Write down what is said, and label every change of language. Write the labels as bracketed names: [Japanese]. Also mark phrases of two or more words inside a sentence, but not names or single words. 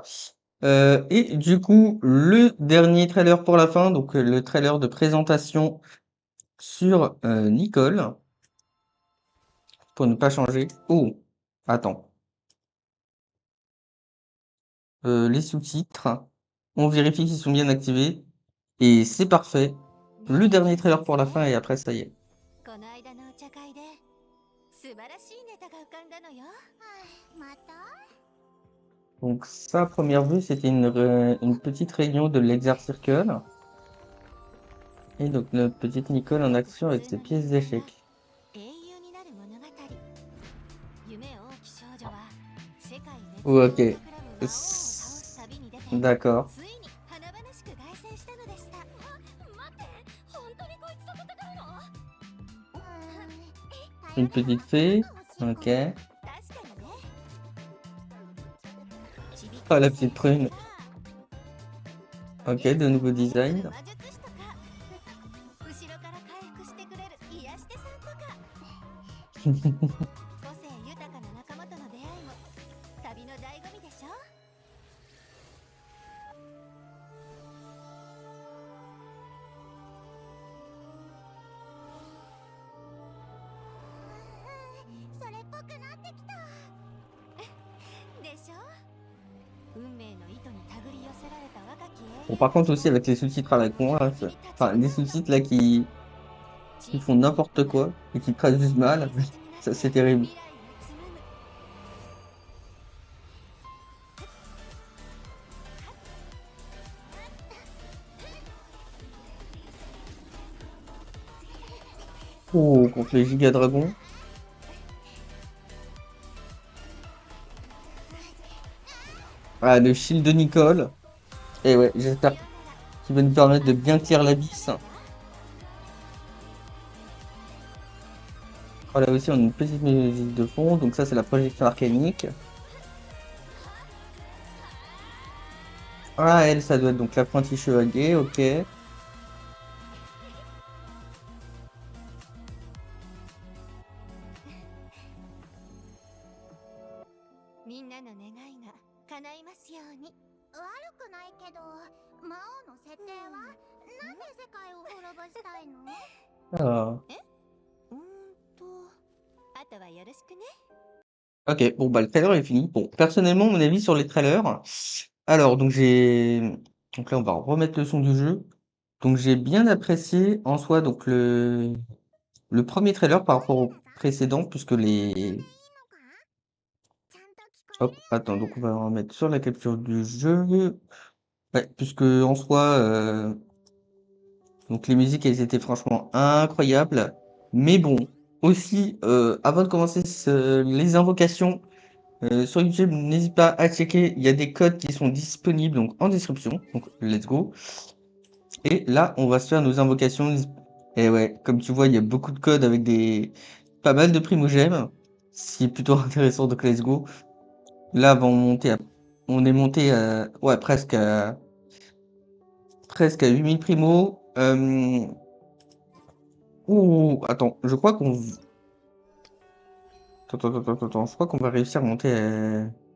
[French] Et du coup, le dernier trailer pour la fin, donc le trailer de présentation sur Nicole, pour ne pas changer. Oh, attends. Les sous-titres, on vérifie qu'ils sont bien activés, et c'est parfait. Le dernier trailer pour la fin, et après, ça y est. [Japanese] この間のお茶会で素晴らしいネタが浮かんだのよ。また [French] Donc ça, à première vue, c'était une petite réunion de l'Exar Circle. Et donc notre petite Nicole en action avec ses pièces d'échecs. [Japanese] 英雄になる物語。夢多き少女は世界列 [French] Oh, [Japanese] 強 [French] ok. [Japanese] クラブ魔王を倒す旅に出て [French] D'accord. [Japanese] ついに華々しく凱旋したのでした。待って、本当にこいつと戦うの？ [French] Une petite fée. Ok. [Japanese] 確かにね。 [French] Oh, la petite prune. Ok, de nouveaux designs. [Japanese] 魔術師とか後ろから回復してくれる癒し手さんとか個性豊かな仲間との出会いも旅の醍醐味でしょ。それっぽくなってきた。でしょ。運命の糸に手繰り寄せられた若き英 [French] Bon, [Japanese] 雄 [French] par contre aussi avec les sous-titres à la con, là, enfin les sous-titres là qui font n'importe quoi et qui traduisent mal, ça c'est terrible. [Japanese] 未来を紡ぐ。 [French] Oh, contre les giga dragons. Ah, le shield de Nicole. Et ouais, j'espère qu'il va nous permettre de bien tirer la vis. Oh, là aussi, on a une petite musique de fond. Donc ça, c'est la projection arcanique. Ah, elle, ça doit être donc l'apprenti chevalier, ok. [Japanese] みんなの願いが叶いますように。悪くないけど、魔王の設定はなんで世界を滅ぼしたいの？ [French] Ah. [Japanese] あとはよろしくね。 [French] Ok, bon, bah, le trailer est fini. Bon, personnellement, mon avis sur les trailers. Alors, donc donc là, on va remettre le son du jeu. Donc, j'ai bien apprécié en soi, donc le premier trailer par rapport au précédent, puisque [Japanese] いいのか？ちゃんと聞こえる？ [French] Hop, attends, donc on va remettre sur la capture du jeu. Ouais, puisque en soi, donc les musiques, elles étaient franchement incroyables. Mais bon, aussi, avant de commencer les invocations sur YouTube, n'hésite pas à checker. Il y a des codes qui sont disponibles donc en description. Donc [English] let's go. [French] Et là, on va se faire nos invocations. Et ouais, comme tu vois, il y a beaucoup de codes avec des pas mal de primogèmes. C'est plutôt intéressant, donc [English] let's go. [French] Là, on est monté à, ouais, presque à 8000 primo. Ouh, attends, je crois qu'on, attends, je crois qu'on va réussir à monter à...